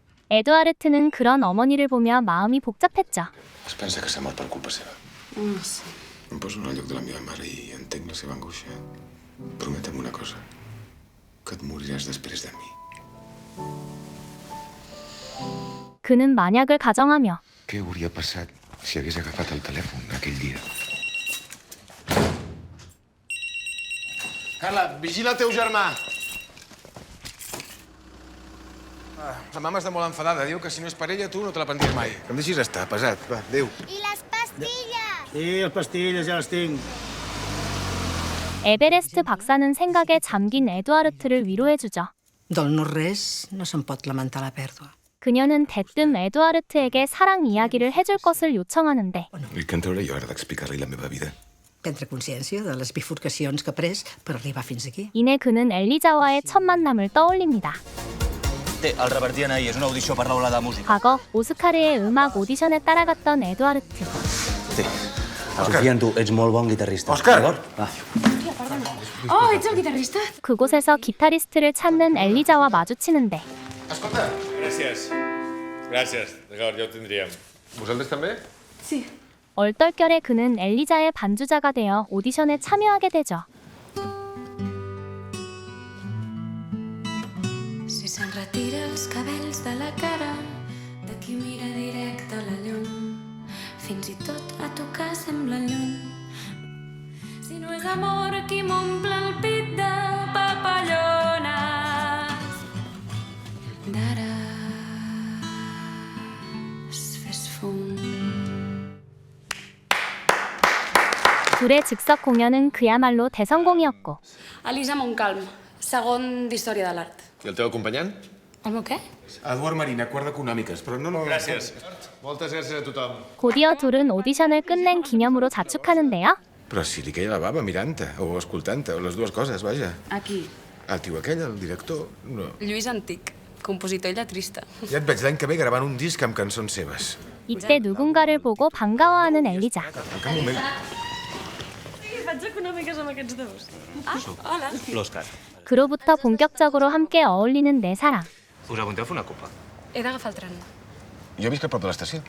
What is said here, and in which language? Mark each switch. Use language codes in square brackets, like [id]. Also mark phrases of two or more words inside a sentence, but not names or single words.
[ko] 에드와르트는 그런 어머니를 보며 마음이 복잡했죠. [ca] Es pensa que s'ha mort per culpa seva. No sé. Em poso en el lloc de la meva mare i entenc la seva angoixa. Prometem una cosa, que et moriràs després de mi. [ko] 그는 만약을 가정하며 [ca] Què hauria passat si hagués agafat el telèfon aquell dia? Carla, vigila el teu germà. La mama està molt enfadada. Diu que si no és per ella, tu no te la prendries mai. Que em deixis estar, pesat. Va, adéu. I les pastilles! Sí, les pastilles ja les tinc. [ko] 에베레스트 박사는 생각에 잠긴 에드와르트를 위로해주죠. [ca] Del no res no se'n pot lamentar la pèrdua. [ko] 그녀는 대뜸 에드와르트에게 사랑 이야기를 해줄 것을 요청하는데 [ca] I què en trauré jo ara d'explicar-li la meva vida? Prendre consciència de les bifurcacions que ha pres per arribar fins aquí. [ko] 이내 그는 엘리자와의 첫 만남을 떠올립니다. [ca] Té, el revertien ahir. És una audició per l'aula de música. [ko] 과거 오스카르의 음악 오디션에 따라갔던 에드와르트. [ca] Té. Confia en tu. Ets molt bon guitarrista. Òscar! D'acord? Va. Oh, ets el guitarrista? [ko] 그곳에서 기타리스트를 찾는 엘리자와 마주치는데 [ca] Escolta, Gràcies. Gràcies. D'acord, ja ho tindríem. vosaltres també? Sí. [ko] 얼떨결에 그는 엘리자의 반주자가 되어 오디션에 참여하게 되죠. [ca] Si se'n retira els cabells de la cara de qui mira directe a la llum, fins i tot a tocar sembla lluny. Si no és amor qui m'omple el pit de papallones, d'ara es fes fum. [ko] 둘의 즉석 공연은 그야말로 대성공이었고 [ca] Elisa Montcalm, segon d'Història de l'Art. I el teu acompanyant? El meu què? Eduard Marina, quart d'Econòmiques, però no... Gràcies. Moltes gràcies a tothom. [ko] 곧이어 둘은 오디션을 끝낸 기념으로 자축하는데요. [ca] Però si li queia la bava mirant-te, o escoltant-te, o les dues coses, vaja. Aquí. El tio aquell, el director, no. Lluís Antic, compositor i lletrista. Ja et veig l'any que ve gravant un disc amb cançons seves. [ko] 이때 누군가를 보고 반가워하는 엘리자. [ca] En cap moment... Faig econòmiques amb aquests dos. Ah, hola. L'Òscar. [ko] 그로부터 본격적으로 함께 어울리는 네 사람. [ca] Us apunteu a fer una copa? He d'agafar el tren. Jo visc a prop de l'estació.